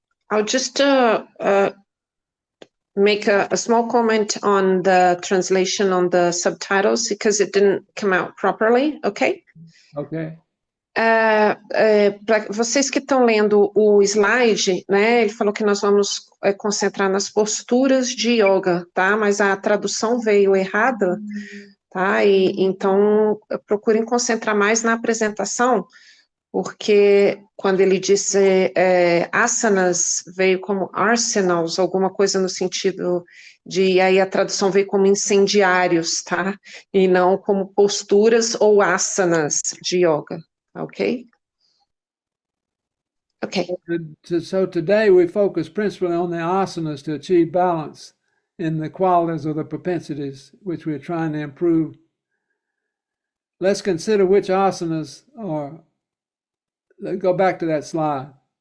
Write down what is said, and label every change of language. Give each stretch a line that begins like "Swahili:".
English: I'll just make a small comment on the translation on the subtitles because it didn't come out properly, okay? Okay.
Portuguese: Para vocês que estão lendo o slide, né, ele falou que nós vamos concentrar nas posturas de yoga, tá? Mas a tradução veio errada, tá? E então procurem concentrar mais na apresentação, porque quando ele disse asanas, veio como arsenals, alguma coisa no sentido de, aí a tradução veio como incendiários, tá? E não como posturas ou asanas de yoga, ok?
English: Okay. So today we focus principally on the asanas to achieve balance in the qualities or the propensities which we're trying to improve. Let's consider which asanas are. Go back to that slide.